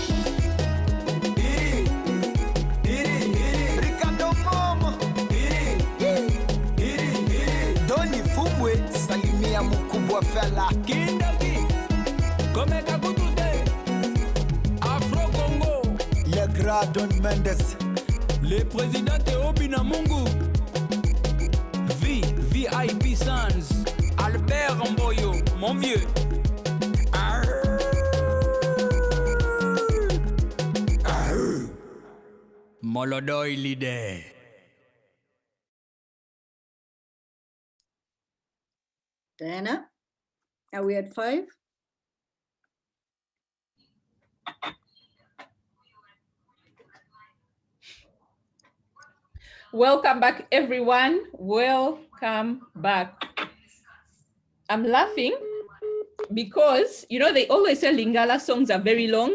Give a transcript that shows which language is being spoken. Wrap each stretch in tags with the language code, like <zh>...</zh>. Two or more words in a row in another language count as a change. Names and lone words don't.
<sw>Ricardo Momo. Doni Fumwe, salimia mkubwa fella. Kindaki, Komeka Kutute, Afro Congo, Le Grand Don Mendes,</sw> <fr>le président Théobi Namungu, VIP Sans, Albert Mboyo, mon vieux. Molodoi leader. Diana,</fr> <en>are we at 5? Welcome back, everyone. Welcome back. I'm laughing because, you know, they always say Lingala songs are very long.</en>